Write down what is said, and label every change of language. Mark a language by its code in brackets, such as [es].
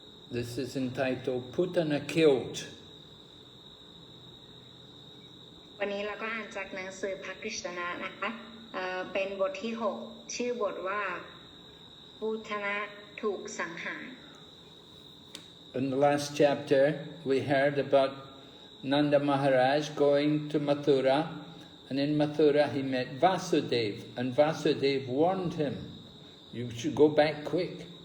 [en] This is entitled Putana Killed. [th] วันนี้เราก็อ่านจากหนังสือพระกฤษณะนะคะเป็นบทที่ 6 ชื่อบทว่าพุทนะถูกสังหาร [en] In the last chapter we heard about Nanda Maharaj going to Mathura, and in Mathura he met Vasudev, and Vasudev warned him, you should go back quick.